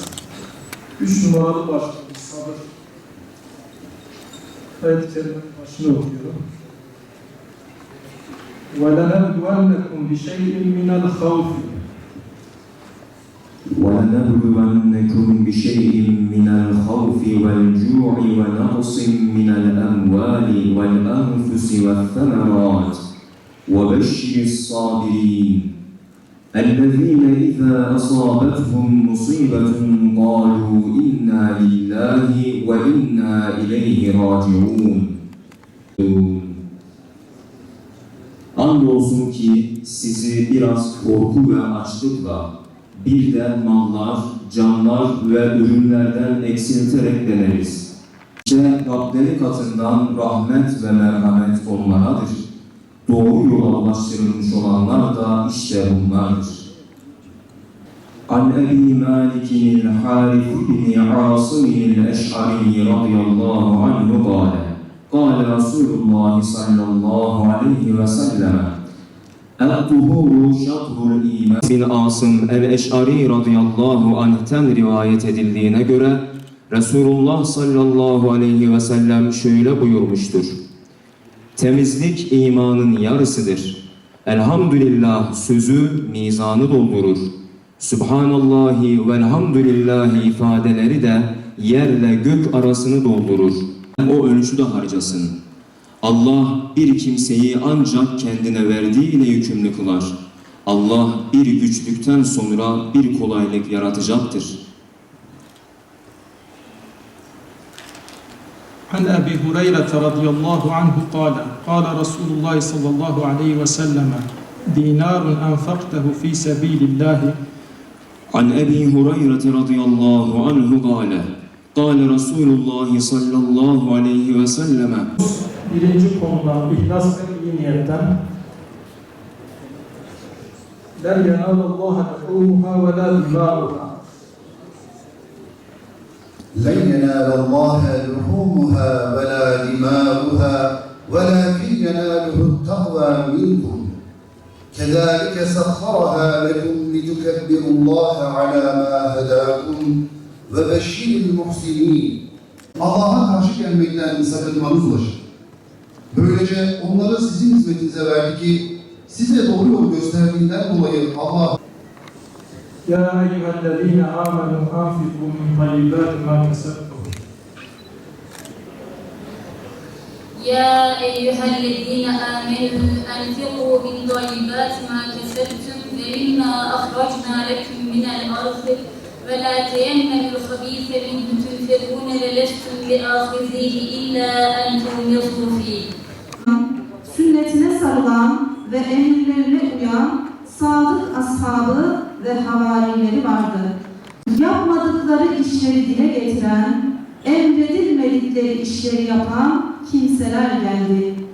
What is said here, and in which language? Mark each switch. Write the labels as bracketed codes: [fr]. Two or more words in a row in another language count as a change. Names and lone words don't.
[tr] 3 numaralı başlıyoruz. Sabır. Ayet-i Kerime'nin başını okuyorum. [ar] وَلَنَبْلُوَنَّكُمْ بِشَيْءٍ مِنَ الْخَوْفِ وَلَنَبْلُوَنَّكُمْ بِشَيْءٍ مِّنَ الْخَوْفِ وَالْجُوعِ وَنَقْصٍ مِّنَ الْأَمْوَالِ وَالْأَنفُسِ وَالثَّمَرَاتِ وَبَشِّرِ الصَّابِرِينَ الَّذِينَ إِذَا أَصَابَتْهُمْ مُصِيبَةٌ قَالُوا إِنَّا لِلَّهِ وَإِنَّا إِلَيْهِ رَاجِعُونَ. [tr] Andolsun ki sizi biraz korku ve açlıkla, bir de mallar, canlar ve ürünlerden eksilterek deneriz. İşte Rableri katından rahmet ve merhamet onlaradır. Doğru yola ulaştırılmış olanlar da işte bunlardır. [ar] عن أبي مالك الحارث بن عاصم الأشعري رضي الله عنه قال. قال رسول الله صلى الله عليه وسلم الطهور شطر الإيمان. [tr] Bin Asım el-Eş'ari [ar] رضي الله عنه [tr] rivayet edildiğine göre Resulullah [ar] صلى الله عليه وسلم [tr] şöyle buyurmuştur. Temizlik imanın yarısıdır. Elhamdülillah sözü mizanı doldurur. [ar] سبحان الله والحمد لله [tr] ifadeleri de yerle gök arasını doldurur. O ölçüde harcasın. Allah bir kimseyi ancak kendine verdiğiyle yükümlü kılar. Allah bir güçlükten sonra bir kolaylık yaratacaktır. [ar] عن أبي هريرة رضي الله عنه قال قال رسول الله صلى الله عليه وسلم دينار أنفقته في سبيل الله. عن أبي هريرة رضي الله عنه قال قال رسول الله صلى الله عليه وسلم. [tr] Birinci konudan ihlas ve iyi niyetten [ar] لَنْ يَنَالَ اللّٰهَ لَحُومُهَا وَلَا دِمَاؤُهَا. لن ينال الله لحومها ولا دماؤها ولكن يناله التقوى منكم كذلك سخرها لكم لتكبروا الله على ما هداكم وبشر المحسنين. [tr] Allah'a karşı gelmekten sakınmanız ulaşır. Böylece onları sizin hizmetinize verdi ki size doğru yol gösterdiğinden dolayı Allah [ar] يَا أَيُّهَا الَّذ۪ينَ آمَنُوا أَنْفِقُوا مِنْ طَيِّبَاتِ مَا كَسَبْتُمْ. يا أيها الذين آمنوا أنفقوا من طيبات ما كسبتم ومما أخرجنا لكم من الأرض ولا تيمموا الخبيث منه تنفقون ولستم بآخذيه إلا أن تغمضوا فيه. [tr] Sünnetine sarılan ve emirlerine uyan sadık ashabı ve havarileri vardı. Yapmadıkları işleri dile getiren, emredilmedikleri işleri yapan kimseler geldi.